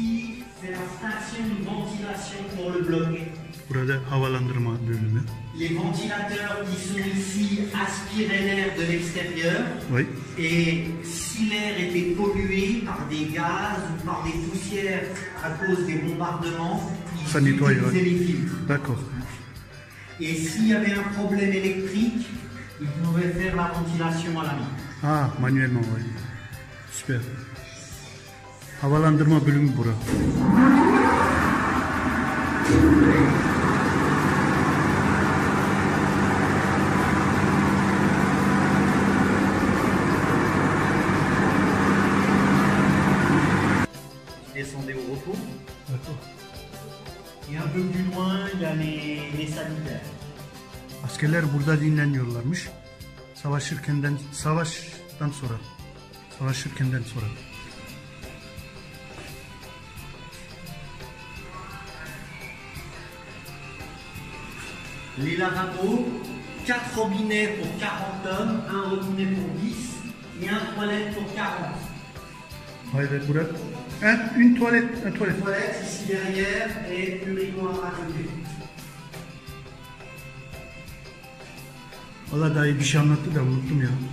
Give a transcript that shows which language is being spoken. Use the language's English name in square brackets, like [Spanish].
[French] Ici, c'est la station de ventilation pour le bloc. [Turkish] Burada havalandırma bölümü. [French] Les ventilateurs qui sont ici aspiraient l'air de l'extérieur. Oui. Et si l'air était pollué par des gaz ou par des poussières à cause des bombardements, Ça ils nettoie, utilisaient ouais. les filtres. D'accord. Et s'il y avait un problème électrique, ils pouvaient faire la ventilation à la main. Ha, manuellement, oui. Süper. [Turkish] Havalandırma bölümü bura. [French] Ils descendaient au repos. D'accord. Et un peu plus loin, il y a les sanitaires. [Turkish] Askerler burada dinleniyorlarmış. Savaşırkenden sonra. Savaşırkenden sonra. [French] Les lavabos, 4 robinets pour 40 hommes, un robinet pour 10 et un toilette pour 40. [Turkish] Haydi bura. [French] Une toilette, un toilette. Toilette ici derrière et urinoir à côté. [Turkish] Valla dayı bir şey anlattı da unuttum ya.